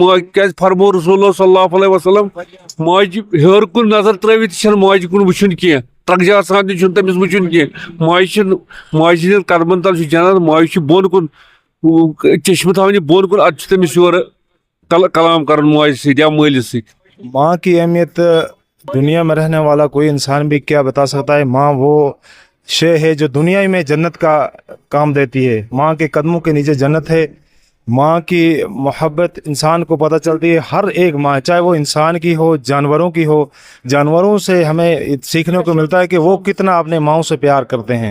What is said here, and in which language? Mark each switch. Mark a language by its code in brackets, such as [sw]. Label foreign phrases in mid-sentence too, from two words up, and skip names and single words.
[ks] کیازِ فرمو [ar] رسول اللہ صلی اللہ علیہ وسلم [ks] ماجہِ ہیٚور کُن نظر ترٲوِتھ تہِ چھنہٕ ماجہِ کُن وٕچھُن کینٛہہ ترکجار سان تہِ چھُنہٕ تٔمِس وٕچھُن کینٛہہ. ماجہِ ہٕنٛدٮ۪ن قدمن تل چھُ جنت. ماجہِ چھُ بۄن کُن چشمہٕ تھاونہِ بۄن کُن ادٕ چھُ تٔمِس یورٕ کلام کرُن ماجہِ سۭتۍ یا مٲلِس سۭتۍ. [ur] ماں کی اہمیت دنیا میں رہنے والا کوئی انسان بھی کیا بتا سکتا ہے. ماں وہ شے ہے جو دنیا میں جنت کا کام دیتی ہے. ماں کے قدموں کے نیچے جنت ہے. ماں کی محبت انسان کو پتہ چلتی ہے. ہر ایک ماں چاہے وہ انسان کی ہو جانوروں کی ہو جانوروں سے ہمیں سیکھنے کو ملتا ہے کہ وہ کتنا اپنے ماؤں سے پیار کرتے ہیں.